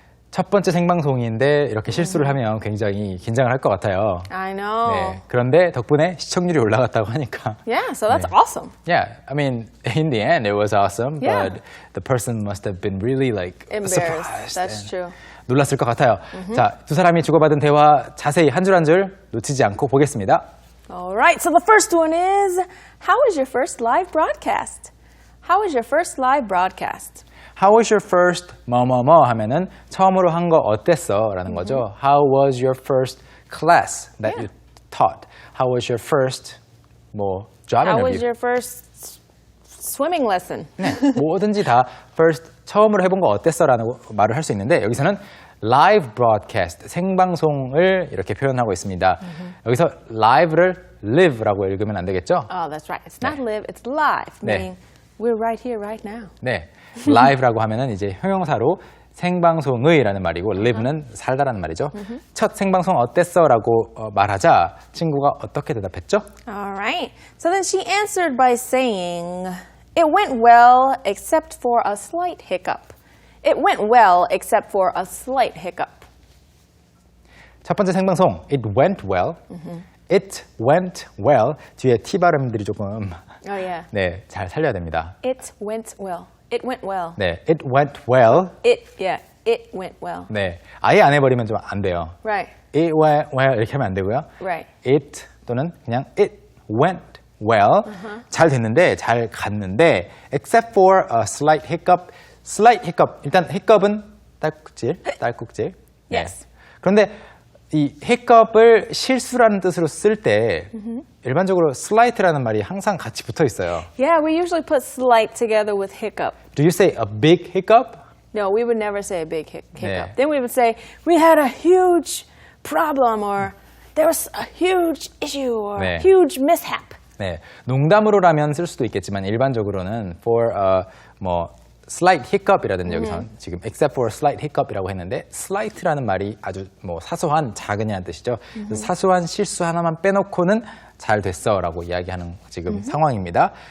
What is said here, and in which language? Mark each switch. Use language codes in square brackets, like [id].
[ko] 첫 번째 생방송인데 이렇게 실수를 하면 굉장히 긴장을 할 것 같아요. [en] I know. [ko] 네, 그런데 덕분에 시청률이 올라갔다고 하니까. [en] Yeah, so that's [ko] 네. [en] awesome. Yeah, I mean, in the end, it was awesome, Yeah. but the person must have been really like Embarrassed. surprised. That's and true. [ko] 놀랐을 것 같아요. 자, 두 사람이 주고받은 대화 자세히 한 줄 한 줄 놓치지 않고 보겠습니다. [en] All right, so the first one is, how was your first live broadcast? How was your first live broadcast? How was your first [ko] 뭐뭐뭐 하면은 처음으로 한 거 어땠어? 라는 거죠. [en] How was your first class that Yeah. you taught? How was your first 뭐 job How interview? was your first swimming lesson? [ko] 네, 뭐든지 다 first 처음으로 해본 거 어땠어라는 말을 할 수 있는데 여기서는 live broadcast 생방송을 이렇게 표현하고 있습니다. 여기서 live를 live라고 읽으면 안 되겠죠? [en] Oh, that's right. It's not live, it's live, [ko] 네. [en] meaning we're right here, right now. [ko] 네, live라고 하면은 이제 형용사로 생방송의라는 말이고 live는 살다라는 말이죠. 첫 생방송 어땠어라고 말하자 친구가 어떻게 대답했죠? [en] All right. So then she answered by saying, it went well except for a slight hiccup. It went well except for a slight hiccup. [ko] 첫 번째 생방송 [en] it went well. It went well [ko] 뒤에 T 발음들이 조금 [en] Oh, yeah. [ko] 네, 잘 살려야 됩니다. [en] It went well. It went well. 네, it went well. It went well. [ko] 네, 아예 안 해버리면 좀 안 돼요. [en] Right, It went well [ko] 이렇게 하면 안 되고요. [en] right. It 또는 그냥 it went well. [ko] 잘 됐는데, 잘 갔는데, [en] except for a slight hiccup. slight hiccup. [ko] 일단 hiccup은 딸꾹질. 네. [en] Yes. [ko] 그런데 이 hiccup을 실수라는 뜻으로 쓸 때 일반적으로 slight라는 말이 항상 같이 붙어 있어요. [en] Yeah, we usually put slight together with hiccup. Do you say a big hiccup? No, we would never say a big hiccup. [ko] 네. [en] Then we would say, we had a huge problem, or there was a huge issue, or [ko] 네. [en] huge mishap. [ko] 네, 농담으로라면 쓸 수도 있겠지만 일반적으로는 for 뭐 slight hiccup이라든지 여기서 지금 [en] except for a slight hiccup [ko] 이라고 했는데 slight라는 말이 아주 뭐 사소한 작은이라는 뜻이죠. 그래서 사소한 실수 하나만 빼놓고는 잘 됐어라고 이야기하는 지금 상황입니다.